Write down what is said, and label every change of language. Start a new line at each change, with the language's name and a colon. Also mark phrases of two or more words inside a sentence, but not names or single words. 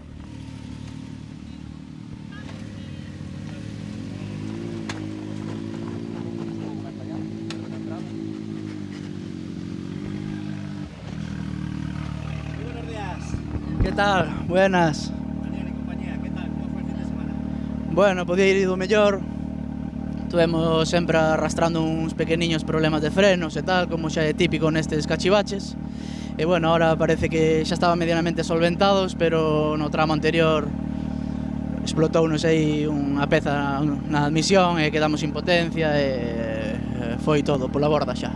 Spanish: Muy buenos días. ¿Qué tal? Buenas. Daniel y compañía, ¿qué tal? ¿Cómo fue el fin de semana?
Galician: Bueno, podía ir ido mellor. Tuvemos sempre arrastrando uns pequeniños problemas de frenos e tal, como xa é típico nestes cachivaches. E bueno, ahora parece que xa estaban medianamente solventados, pero no tramo anterior explotounos aí unha peza na admisión e quedamos sin potencia e foi todo pola borda xa.